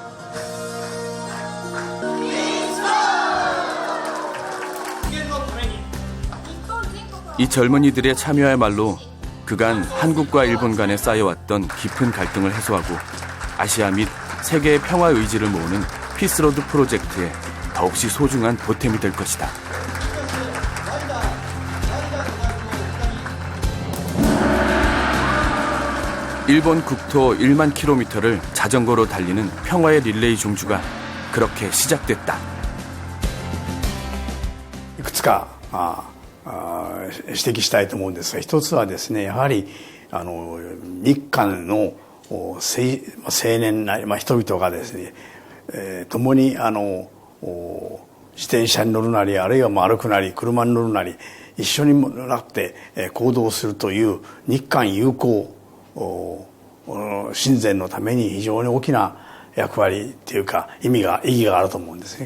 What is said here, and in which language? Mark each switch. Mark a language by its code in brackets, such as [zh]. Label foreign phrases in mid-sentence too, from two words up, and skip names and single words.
[ko] 이 젊은이들의 참여야말로 그간 한국과 일본 간에 쌓여왔던 깊은 갈등을 해소하고 아시아 및 세계의 평화 의지를 모으는 피스로드 프로젝트에 더없이 소중한 보탬이 될 것이다. 일본 국토 1만 킬로미터를 자전거로 달리는 평화의 릴레이 종주가 그렇게 시작됐다. [ja] いくつか指摘したいと思うんですが、一つはですね、やはり日韓の青年な人々がですね、共に自転車に乗るなり、あるいは歩くなり、車に乗るなり、一緒になって行動するという日韓友好親善のために非常に大きな役割というか意義があると思うんですね。